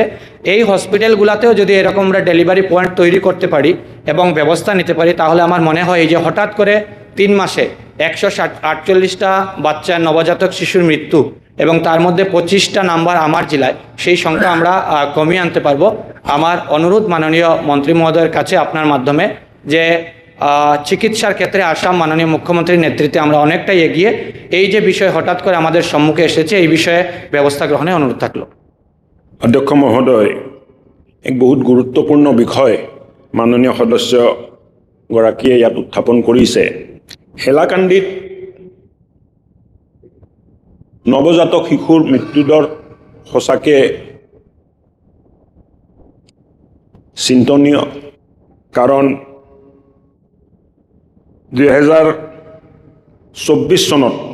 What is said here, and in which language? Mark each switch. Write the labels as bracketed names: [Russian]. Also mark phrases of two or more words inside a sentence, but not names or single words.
[Bangla] এই হসপিটালগুলোতেও যদি এরকম আমরা [English] delivery point [Bangla] তৈরি করতে পারি এবং ব্যবস্থা নিতে পারি, তাহলে আমার মনে হয় এই যে হঠাৎ করে 3 মাসে 148টা বাচ্চা নবজাতক শিশুর মৃত্যু এবং তার মধ্যে 25টা নাম্বার আমার জেলায়, সেই সংখ্যা আমরা কমিয়ে আনতে পারবো। আমার অনুরোধ মাননীয় মন্ত্রী মহোদয়ের কাছে আপনার মাধ্যমে যে চিকিৎসার ক্ষেত্রে আসাম মাননীয় মুখ্যমন্ত্রীর নেতৃত্বে আমরা অনেকটাই এগিয়ে, এই যে বিষয় হঠাৎ করে আমাদের সম্মুখে এসেছে এই বিষয়ে ব্যবস্থা গ্রহণে অনুরোধ থাকলো। [Assamese] অধ্যক্ষ মহোদয়, এক বহুত গুৰুত্বপূৰ্ণ বিষয় মাননীয় সদস্যগৰাকীয়ে ইয়াত উত্থাপন কৰিছে। হেলাকান্দিত নৱজাতক শিশুৰ মৃত্যুদৰ সঁচাকৈ চিন্তনীয়, কাৰণ 2024 চনত